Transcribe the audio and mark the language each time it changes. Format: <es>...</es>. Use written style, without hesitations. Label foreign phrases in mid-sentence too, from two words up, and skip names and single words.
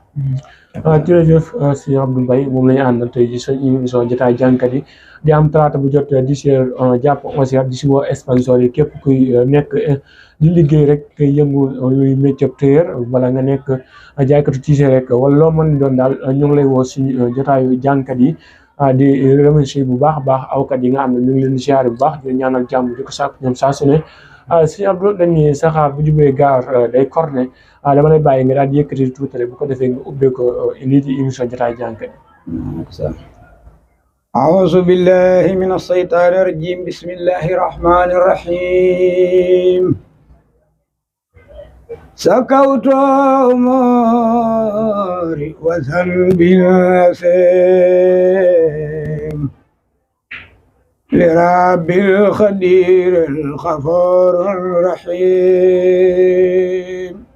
<wo>jërëjëf sëñ Abdou Mbaye moom la ñu àndal tey jii suñu émission jotaay jàngkat yi di am talaata bu jot 10h jàpp 11h di si woo sponsor yi képp kuy nekk di liggéey rek koy yëngu luy</wo> <fr>métier tailleur</fr> <wo>wala nga nekk jaaykatu t-shirt rek wala loo mën doon daal ñu ngi lay woo suñu jotaayu jàngkat yi. di remercier bu baax a baax awkat yi nga xam ne ñu ngi leen di ziar bu baax di ñaanal jàmm di ko sàkk ñoom saa su ne sëñ Abdou dañuy saxaar bu jubee gaar day corne dama lay bàyyi nga daal di yëkkati tuuti rek bu ko defee nga ubbee ko lii di émission jotaay jàngkat yi.</wo> <ar>أعوذ بالله من الشيطان الرجيم بسم الله الرحمن الرحيم سكوت أموري وذنبي الأثيم لرب الخدير الغفور الرحيم</ar>